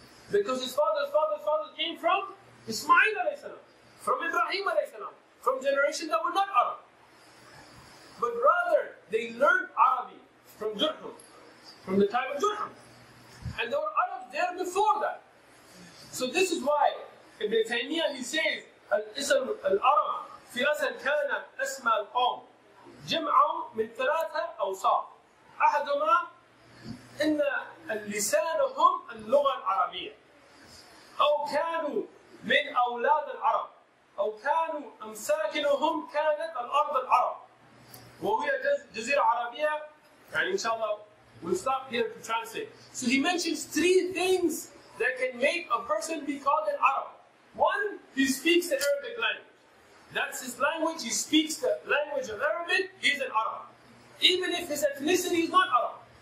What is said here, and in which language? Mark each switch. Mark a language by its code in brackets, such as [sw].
[en] Because his father's came from Ismail alayhi salam, from Ibrahim alayhi salam, from generations that were not Arab. But rather, they learned Arabic from Jurhum, from the time of Jurhum. And there were Arabs there before that. So this is why Ibn Taymiyyah, he says, [ar] الاسم العرب في أصل كان اسم القوم جمع من ثلاثة أوصاف. أحدهما إن لسانهم اللغة العربية، أو كانوا من أولاد العرب، أو كانوا أمساكنهم كانت الأرض العرب، وهي جزيرة عربية. يعني إن شاء الله [en] we'll stop here to translate. So he mentions three things that can make a person be called an Arab. One, he speaks the Arabic language. That's his language. He speaks the language of Arabic. He's an Arab. Even if his ethnicity is not Arab.